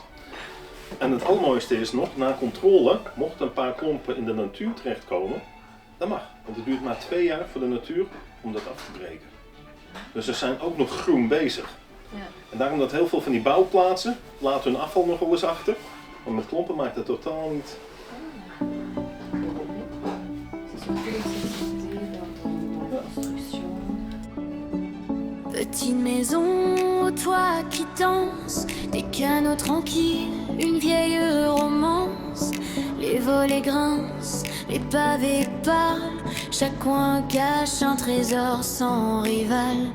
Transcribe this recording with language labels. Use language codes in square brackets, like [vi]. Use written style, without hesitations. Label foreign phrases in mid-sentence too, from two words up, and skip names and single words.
[nl] En het allermooiste is nog, na controle, mochten een paar klompen in de natuur terechtkomen, dat mag. Want het duurt maar 2 jaar voor de natuur om dat af te breken. Dus ze zijn ook nog groen bezig. Ja. En daarom dat heel veel van die bouwplaatsen laten hun afval nog wel eens achter. Maar met klompen maakt dat totaal niet. [fr] Petite maison au toit qui danse, des canaux tranquilles, une vieille romance. Les volets grincent, les pavés parlent, chaque coin cache un trésor sans rival.